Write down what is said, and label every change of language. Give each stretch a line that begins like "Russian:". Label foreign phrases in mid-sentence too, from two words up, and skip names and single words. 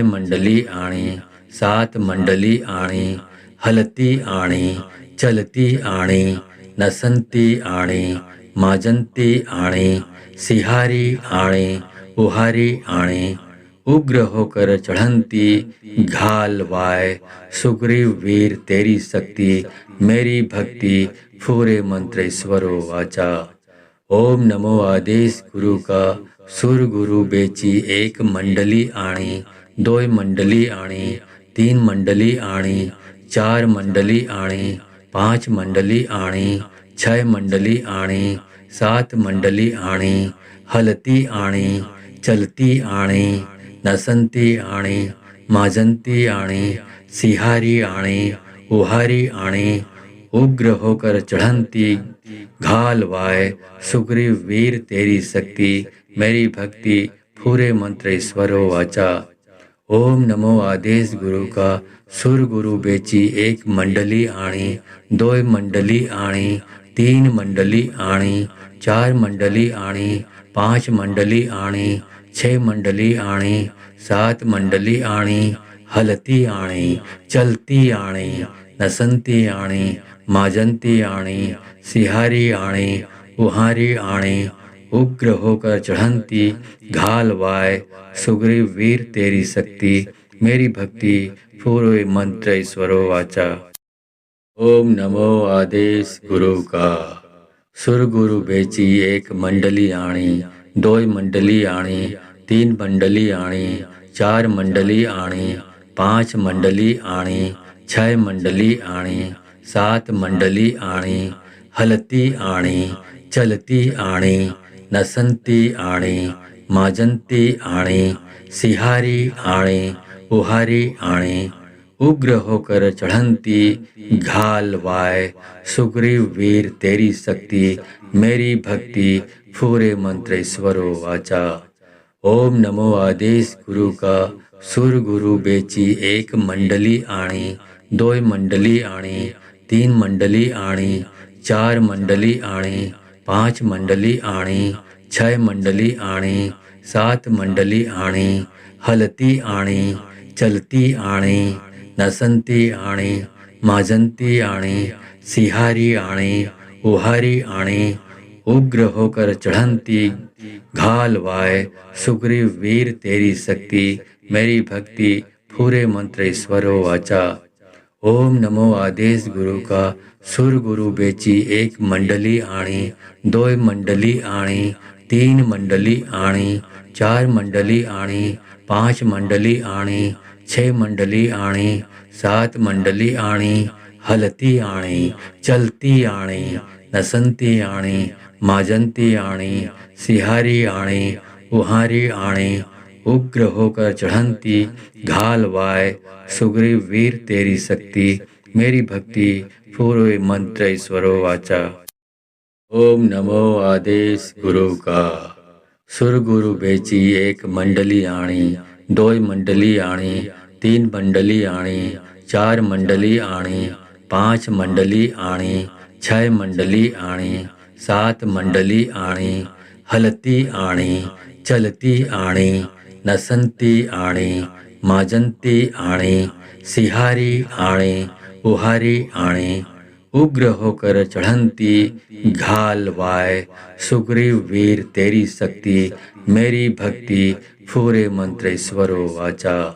Hindi: मंडली आणी, सात मंडली आणी, हलती आणी, चलती आणी, नसंती आणी, माजंती आणी, सिहारी आणी, उहारी आणी, उग्र होकर चढ़ंती, घाल वाय सुग्रीव वीर तेरी शक्ति, मेरी भक्ति पूरे मंत्र ईश्वरो वाचा। ओम नमो आदेश गुरु का सुर गुरु बेची एक मंडली आणी, दो मंडली आणी, तीन मंडली आणी, चार मंडली आणी, पांच मंडली आणी, छह मंडली आणी, सात मंडली आणी, हलती आणी, चलती आणी, नसंती आणी, माजंती आणी, सिहारी आणी, उहारी आणी, उग्र होकर चढ़ंती, घाल वाय सुग्रीव वीर तेरी शक्ति, मेरी भक्ति पूरे मंत्र ईश्वरो वाचा। ओम नमो आदेश गुरु का सुर गुरु बेची एक मंडली आणी, दो मंडली आणी, तीन मंडली आणी, चार मंडली आणी, पांच मंडली आणी, छह मंडली आणी, सात मंडली आणी, हलती आणी, चलती आणी, नसंती आणी, माजंती आणी, सिहारी आणी, उहारी आणी, उग्र होकर चढ़ंती, घाल वाय सुग्रीव वीर तेरी शक्ति, मेरी भक्ति पूर्व मंत्र ईश्वरो वाचा। ओम नमो आदेश गुरु का सुर गुरु बेची एक मंडली आणी, दो मंडली आणी, तीन मंडली आणी, चार मंडली आणी, पांच मंडली आणी, छह मंडली आणी, सात मंडली आणी, हलती आणी, चलती आणी, नसंती आणी, माजंती आणी, सिहारी आणी, उहारी आणी, उग्र होकर चढ़ंती, घाल वाय सुग्रीव वीर तेरी शक्ति, मेरी भक्ति पूरे मंत्र ईश्वरो वाचा। ओम नमो आदेश गुरु का सुर गुरु बेची एक मंडली आणी, दो मंडली आणी, तीन मंडली आणी, चार मंडली आणी, पांच मंडली आणी, छह मंडली आणी, सात मंडली आणी, हलती आणी, चलती आणी, नसंती आणी, माजंती आणी, सिहारी आणी, उहारी आणी, उग्र होकर चढ़ंती, घाल वाय सुग्रीव वीर तेरी शक्ति, मेरी भक्ति पूरे मंत्र ईश्वरो वाचा। ओम नमो आदेश गुरु का सुर गुरु बेची एक मंडली आणी, दो मंडली आणी, तीन मंडली आणी, चार मंडली आणी, पांच मंडली आणी, छह मंडली आणी, सात मंडली आणी, हलती आणी, चलती आणी, नसंती आणी, माजंती आणी, सिहारी आणी, उहारी आणी, उग्र होकर चढ़ंती, घाल वाय सुग्रीव वीर तेरी शक्ति, मेरी भक्ति पूर्व मंत्र ईश्वरो वाचा। ओम नमो आदेश गुरु का सुर गुरु बेची एक मंडली आणी, दो मंडली आणी, तीन मंडली आणी, चार मंडली आणी, पांच मंडली आणी, छह मंडली आणी, सात मंडली आणी, हलती आणी, चलती आणी, नसंती आणी, माजंती आणी, सिहारी आणी, उहारी आणी, उग्र होकर चढ़ंती, घाल वाय सुग्रीव वीर तेरी शक्ति, मेरी भक्ति पूरे मंत्र ईश्वरो वाचा।